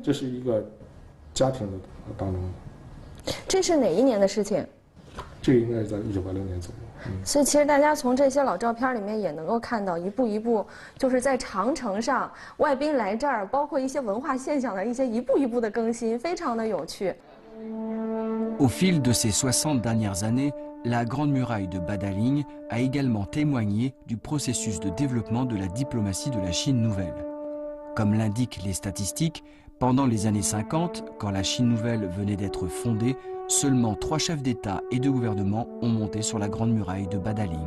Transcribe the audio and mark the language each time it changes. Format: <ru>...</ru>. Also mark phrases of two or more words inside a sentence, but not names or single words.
<zh>这是一个家庭的当中的。这是哪一年的事情？这个应该是在1986年左右。所以其实大家从这些老照片里面也能够看到一步一步，就是在长城上外宾来这儿，包括一些文化现象的一些一步一步的更新，非常的有趣。</zh> <fr>Au fil de ces 60 dernières années, la Grande Muraille de Badaling a également témoigné du processus de développement de la diplomatie de la Chine nouvelle. Comme l'indiquent les statistiques, pendant les années 50, quand la Chine nouvelle venait d'être fondée, seulement 3 chefs d'État et de gouvernement ont monté sur la Grande Muraille de Badaling.</fr>